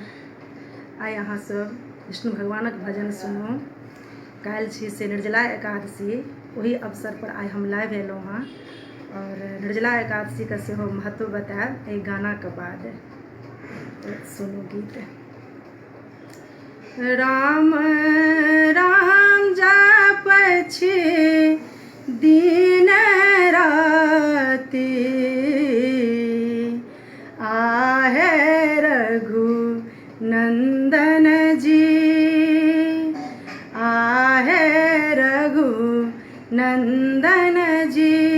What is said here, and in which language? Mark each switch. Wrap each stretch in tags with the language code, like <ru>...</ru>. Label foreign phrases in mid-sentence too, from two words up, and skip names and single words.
<mai>आइ अहाँ सब विष्णु भगवानक भजन सुनू। काल्हि छी से निर्जला एकादशी, ओही अवसर पर आइ हम लाइव एलहुँ हँ और निर्जला एकादशी का सेहो महत्व बतायब एहि गानाके बाद। सुनू गीत। राम राम जपै छी दिन राति, आहे रघु नंदन जी, आहे रघु नंदन जी।</mai>